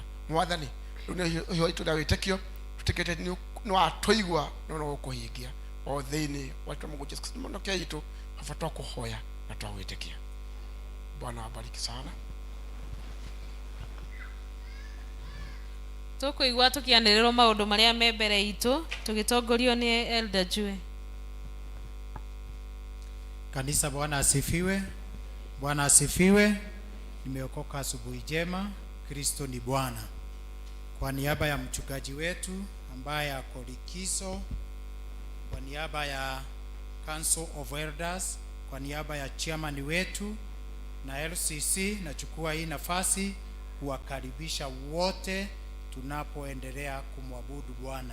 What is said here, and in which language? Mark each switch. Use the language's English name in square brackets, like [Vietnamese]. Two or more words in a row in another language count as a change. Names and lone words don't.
[Kikuyu] Mwathani, rĩu nĩho itũra wĩtĩkio, tũtĩkĩte nĩ watũigua no no gũkũhingia o thĩinĩ wa Mwathani Jesũ Kristo mũhonokia witũ, baba twakũhoya na twagwĩtĩkia. [Swahili] Bwana abariki sana. [Kikuyu] Tũkũigua tũkĩanĩrĩrwo maũndũ marĩa me mbere itũ, tũgĩtongorio nĩ Elder Jue. [Swahili] Kanisa, Bwana asifiwe. Bwana asifiwe. Nimeokoka asubuhi njema. Kristo ni Bwana. Kwa niaba ya mchungaji wetu ambaye ako likizo, kwa niaba ya [English] Council of Elders, [Swahili] kwa niaba ya chairman wetu na LCC, nachukua hii nafasi kuwakaribisha wote tunapoendelea kumwabudu Bwana.